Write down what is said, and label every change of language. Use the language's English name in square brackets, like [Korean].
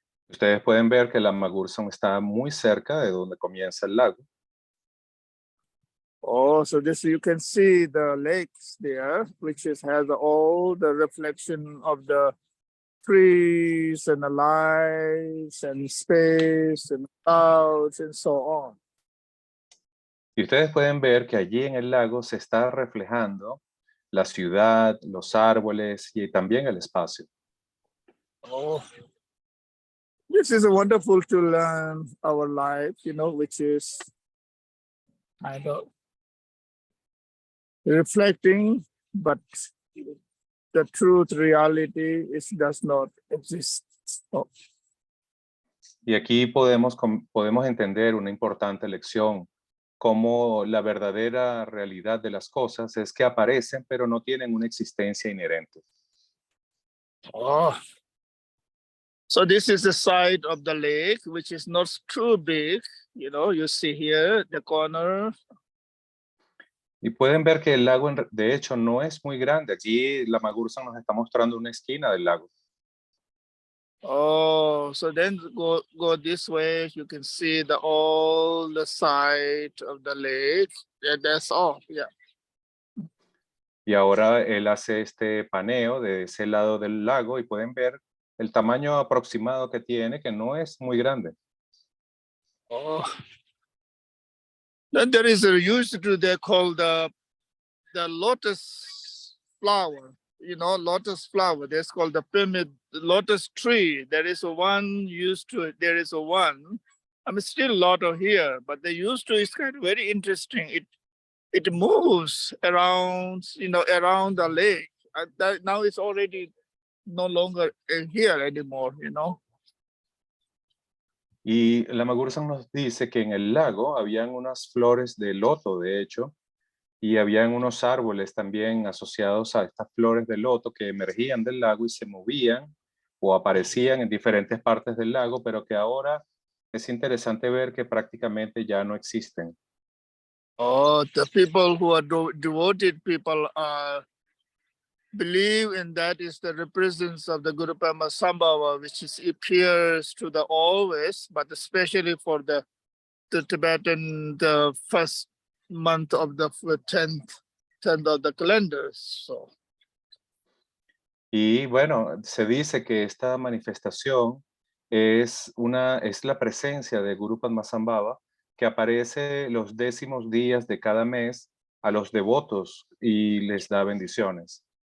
[Spanish] Ustedes pueden ver que Lama Gursam está muy cerca de donde comienza el lago. [English] Oh, so this you can see the lakes there, which has all the reflection of the trees and the lights and space and clouds and so on. [Spanish] Y ustedes pueden ver que allí en el lago se está reflejando la ciudad, los árboles y también el espacio. [English] Oh, this is wonderful to learn our life, which is kind of reflecting, but the truth, reality, does not exist. Oh. [Spanish] Y aquí podemos entender una importante lección, cómo la verdadera realidad de las cosas es que aparecen, pero no tienen una existencia inherente. Oh. [English] So this is the side of the lake, which is not too big. You see here the corner. [Spanish] Y pueden ver que el lago, de hecho, no es muy grande. Aquí Lama Gursam nos está mostrando una esquina del lago. [English] Oh, so then go this way. You can see all the side of the lake. Yeah, that's all. Yeah. [Spanish] Y ahora él hace este paneo de ese lado del lago y pueden ver el tamaño aproximado que tiene, que no es muy grande. Oh. [English] Then there is a used to they call the lotus flower. Lotus flower. That's called the pyramid lotus tree. There is one used to. There is one. Still a lot of here, but they used to. It's kind of very interesting. It moves around, around the lake. Now it's already no longer here anymore. [Spanish] Y Lama Gursam nos dice que en el lago habían unas flores de loto, de hecho, y habían unos árboles también asociados a estas flores de loto que emergían del lago y se movían o aparecían en diferentes partes del lago, pero que ahora es interesante ver que prácticamente ya no existen. [English] Oh, the people who are devoted people believe in that is the represence of the Guru Padmasambhava, which appears to the always, but especially for the Tibetan, the first month of the 10th of the calendar. So. [Spanish] Y bueno, se dice que esta manifestación es la presencia de Guru Padmasambhava que aparece los 10º días de cada mes a los devotos y les da bendiciones.